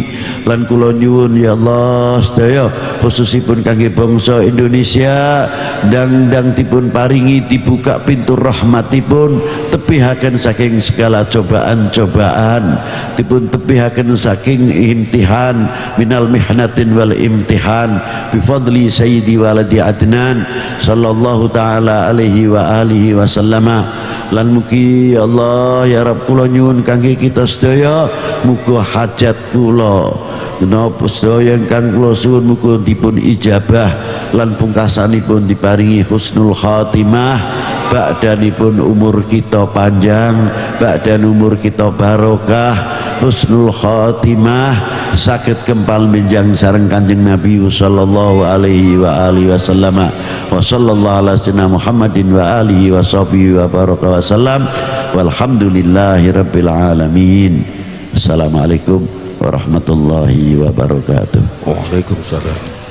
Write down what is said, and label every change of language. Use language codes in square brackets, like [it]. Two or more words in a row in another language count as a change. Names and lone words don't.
[jv] Lan kula nyuwun ya Allah sedaya khususipun kangge bangsa Indonesia, ndang-ndang dipun paringi dibuka pintu rahmatipun, tebihaken saking segala cobaan-cobaan, dipun tebihaken saking [ar] امتحان من المحنة والامتحان بفضل سيد ولد عدنان صلى الله تعالى عليه وعلى آله وسلم. [jv] Lan mugi [ar] يا الله يا رب [jv] kula nyuwun kangge kita sedaya, muga hajat kula napa sedaya ingkang kula suwun muga dipun ijabah, lan pungkasanipun diparingi [ar] حسن الخاتمة, [jv] ba'danipun umur kita panjang, ba'dan umur kita barokah, [ar] حسن الخاتمة, [jv] sakit kempal menjang sareng Kanjeng Nabi [ar] صلى الله عليه وعلى آله وسلم. وصلى الله على سيدنا محمد وعلى آله وصحبه وبارك وسلم. والحمد لله رب العالمين. السلام عليكم ورحمة الله وبركاته. Waalaikumsalam.